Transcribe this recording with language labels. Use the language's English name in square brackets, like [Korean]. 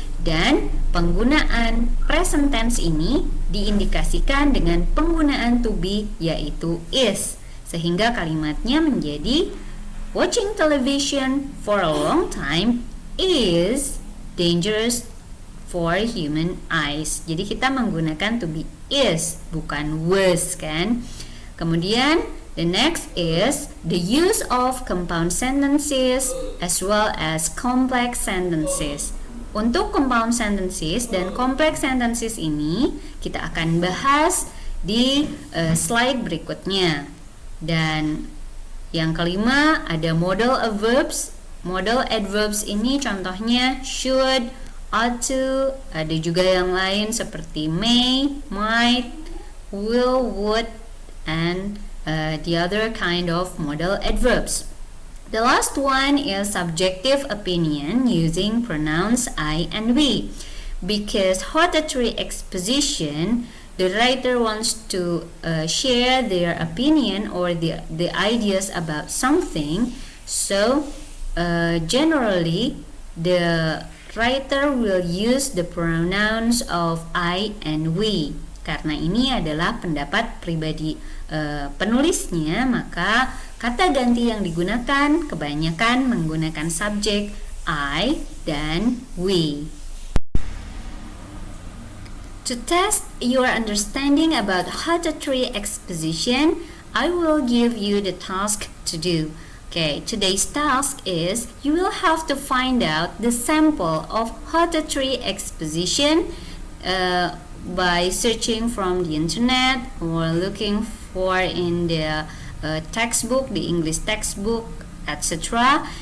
[Indonesian] Dan penggunaan present tense ini diindikasikan dengan penggunaan to be, yaitu is, sehingga kalimatnya menjadi [English] watching television for a long time is dangerous for human eyes. [Indonesian] Jadi kita menggunakan to be is, bukan was, kan? Kemudian [English] the next is the use of compound sentences as well as complex sentences. [Indonesian] Untuk compound sentences dan complex sentences ini kita akan bahas di slide berikutnya. Dan yang kelima ada modal adverbs. Modal adverbs ini contohnya should, ought to, ada juga yang lain seperti may, might, will, would, [English] and the other kind of modal adverbs. The last one is subjective opinion using pronouns I and we. Because hortatory exposition, the writer wants to share their opinion or the ideas about something. So generally, the writer will use the pronouns of I and we. [Indonesian] Karena ini adalah pendapat pribadi penulisnya, maka kata ganti yang digunakan kebanyakan menggunakan subjek I dan we. [English] To test your understanding about hortatory exposition, I will give you the task to do. Okay, today's task is you will have to find out the sample of hortatory exposition by searching from the internet or looking for in the textbook, the English textbook, etc.